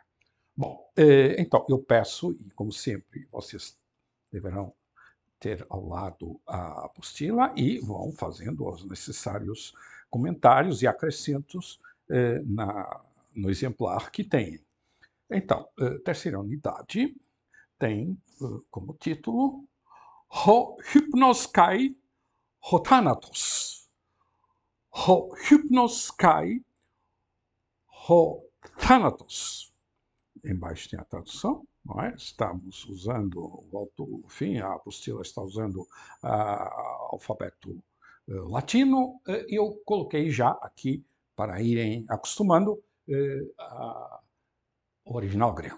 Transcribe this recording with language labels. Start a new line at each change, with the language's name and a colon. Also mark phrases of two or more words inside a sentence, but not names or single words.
Portuguese: Bom, então eu peço, e como sempre, vocês deverão ter ao lado a apostila e vão fazendo os necessários comentários e acrescentos no exemplar que tem. Então, terceira unidade tem como título
Greek: Ὁ ὕπνος καὶ ὁ θάνατος. Ὁ ὕπνος καὶ ὁ θάνατος.
Portuguese: Embaixo tem a tradução, não é? Estamos usando, a apostila está usando alfabeto latino, e eu coloquei já aqui, para irem acostumando, o original grego.